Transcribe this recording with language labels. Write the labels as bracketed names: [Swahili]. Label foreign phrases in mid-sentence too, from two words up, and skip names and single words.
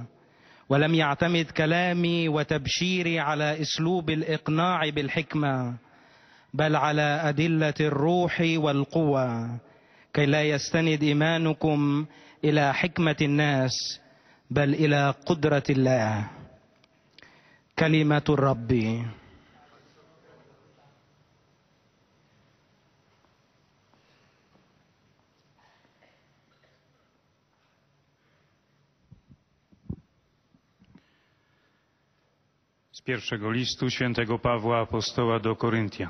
[Arabic] ولم يعتمد كلامي وتبشيري على أسلوب الإقناع بالحكمة، بل على أدلة الروح والقوة، كي لا يستند إيمانكم إلى حكمة الناس بل إلى قدرة الله. كلمة الرب. [Polish] Z pierwszego listu świętego Pawła apostoła do Koryntian.